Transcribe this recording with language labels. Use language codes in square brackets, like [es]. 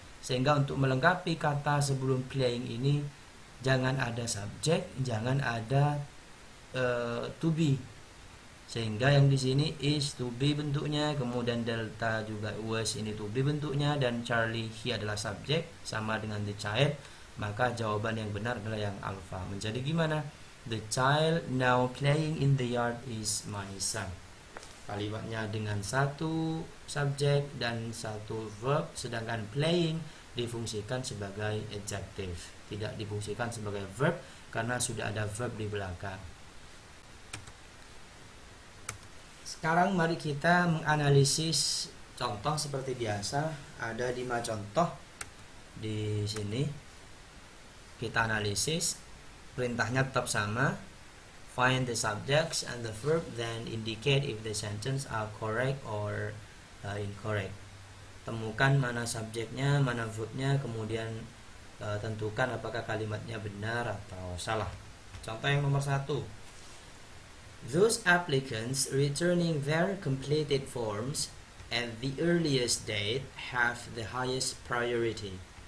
[id] Sehingga untuk melengkapi kata sebelum playing ini jangan ada subjek, jangan ada to be. Sehingga yang di sini is to be bentuknya, kemudian delta juga was ini to be bentuknya, dan Charlie he adalah subjek sama dengan the child. Maka jawaban yang benar adalah yang alpha. Menjadi gimana? [en] The child now playing in the yard is my son. [id] Kalimatnya dengan satu subjek dan satu verb, sedangkan playing difungsikan sebagai adjective, tidak difungsikan sebagai verb karena sudah ada verb di belakang. Sekarang mari kita menganalisis contoh seperti biasa. Ada 5 contoh di sini. Kita analisis. Perintahnya tetap sama. [en] Find the subjects and the verb, then indicate if the sentence are correct or incorrect. [id] Temukan mana subjeknya, mana verbnya, kemudian tentukan apakah kalimatnya benar atau salah. Contoh yang nomor 1. [en] Those applicants returning their completed forms at the earliest date have the highest priority.